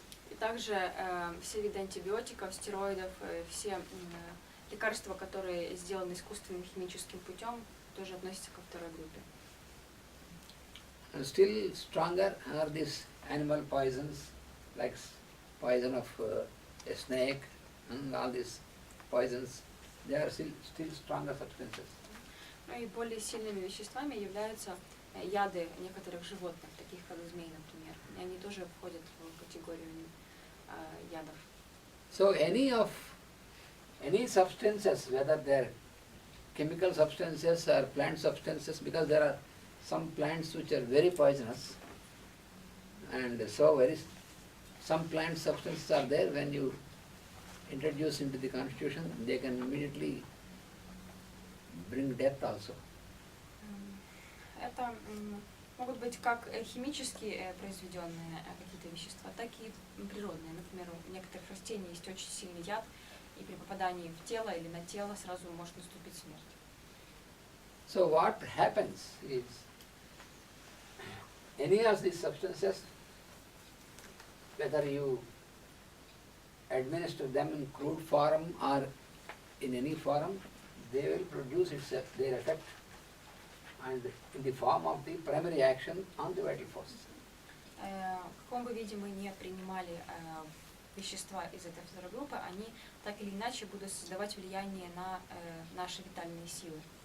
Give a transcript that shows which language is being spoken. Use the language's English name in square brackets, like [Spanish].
[Russian] И также все виды антибиотиков, стероидов, все лекарства, которые сделаны искусственным химическим путем, тоже относятся ко второй группе. [English] And still stronger are these animal poisons, like poison of a snake and all these poisons. They are still stronger substances. [Russian] Ну и более сильными веществами являются яды некоторых животных, таких как змей, например. И они тоже входят в категорию ядов. [English] So any substances, whether they are chemical substances or plant substances, because there are some plants which are very poisonous, and so some plant substances are there, when you introduce into the constitution, they can immediately bring death also. [Russian] Это могут быть как химически произведенные какие-то вещества, так и природные. Например, у некоторых растений есть очень сильный яд, и при попадании в тело или на тело сразу может наступить смерть. [English] So what happens is, any of these substances, whether you administer them in crude form or in any form, they will produce their effect, and in the form of the primary action on the vital forces. [Russian] В каком бы виде мы не принимали вещества из этой второй группы, они так или иначе будут создавать влияние на наши витальные силы.